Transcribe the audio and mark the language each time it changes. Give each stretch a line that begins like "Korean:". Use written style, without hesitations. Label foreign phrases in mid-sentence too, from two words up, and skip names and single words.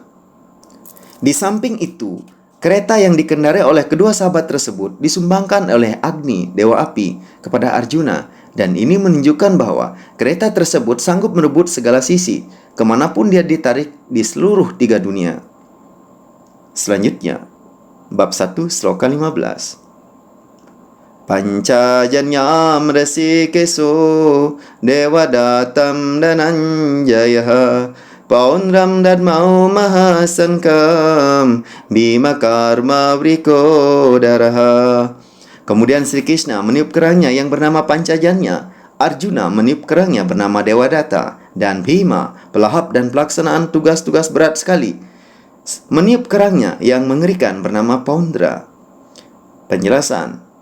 Indonesian: Di samping itu, kereta yang dikendarai oleh kedua sahabat tersebut disumbangkan oleh Agni, dewa api, kepada Arjuna. Dan ini menunjukkan bahwa kereta tersebut sanggup merebut segala sisi, kemanapun dia ditarik di seluruh 3 dunia. Selanjutnya, Bab 1, Sloka 15.
Sanskrit: Pancajanyam rasikeso devadatam dananjaya paunram dadmau mahasankam bima karma vriko daraha.
Indonesian: Kemudian Sri Krishna meniup kerangnya yang bernama Pancajanya, Arjuna meniup kerangnya bernama Dewadatta, dan Bhima, pelahap dan pelaksanaan tugas-tugas berat sekali, meniup kerangnya yang mengerikan bernama Paundra. Penjelasan.